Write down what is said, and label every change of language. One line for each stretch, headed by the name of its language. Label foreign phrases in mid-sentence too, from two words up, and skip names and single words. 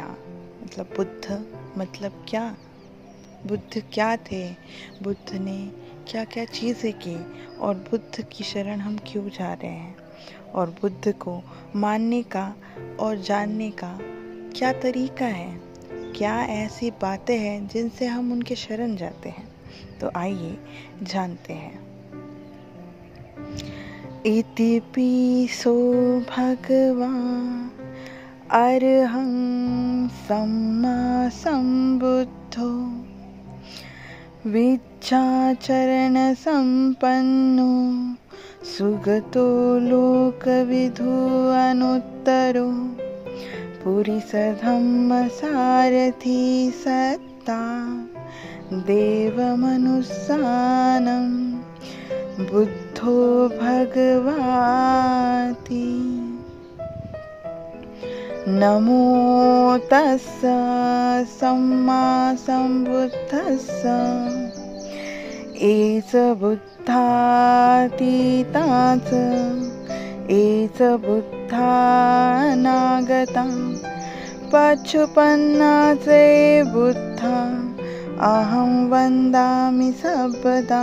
Hindi: बुद्ध मतलब क्या, बुद्ध क्या थे, बुद्ध ने क्या क्या चीज़ें की और बुद्ध की शरण हम क्यों जा रहे हैं, और बुद्ध को मानने का और जानने का क्या तरीका है, क्या ऐसी बातें हैं जिनसे हम उनके शरण जाते हैं। तो आइए जानते हैं।
Pali: इति पिसो भगवान् अरहं सम्मा सम्बुद्धो विद्याचरण संपन्नो सुगतो लोकविदु अनुत्तरो पुरीसधम्म सारथी सत्ता देवमनुस्सानं बुद्धो भगवाति। नमो तस्स सम्मा सम्बुद्धस्स एष बुद्धातीतात् एष बुद्धानागता पच्छुपन्नासे बुद्धा अहं वन्दामि सर्वदा।